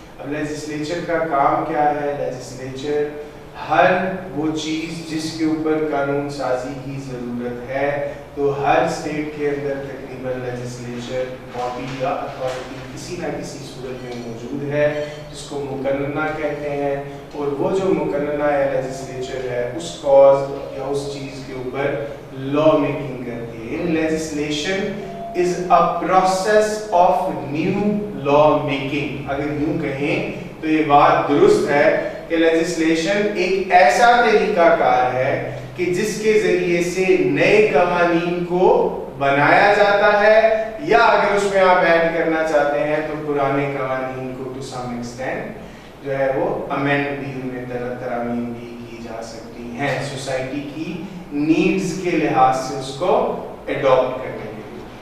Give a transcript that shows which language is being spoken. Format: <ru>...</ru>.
<ur>اب لیجسلیچر کا کام کیا ہے؟ لیجسلیچر ہر وہ چیز جس کے اوپر قانون سازی کی ضرورت ہے, تو ہر اسٹیٹ کے اندر تقریباً لیجسلیچر باڈی یا اتھارٹی کسی نہ کسی صورت میں موجود ہے, جس کو مقننہ کہتے ہیں. اور وہ جو مقننہ یا لیجسلیچر ہے اس کاز یا اس چیز کے اوپر لا میکنگ کرتی ہے. Legislation</ur> <en>is a process of new law making.</en> <ur>اگر یوں کہیں تو یہ بات درست ہے کہ لیجسلیشن ایک ایسا طریقہ کار ہے کہ جس کے ذریعے سے نئے قوانین کو بنایا جاتا ہے, یا اگر اس میں آپ ایڈ کرنا چاہتے ہیں تو پرانے قوانین کو</ur> <en>to some extent</en> <ur>جو ہے وہ امینڈ بھی, ان میں ترامیم بھی کی جا سکتی ہیں سوسائٹی کی نیڈز کے لحاظ سے اس کو ایڈاپٹ کرنے کے لیے.</ur>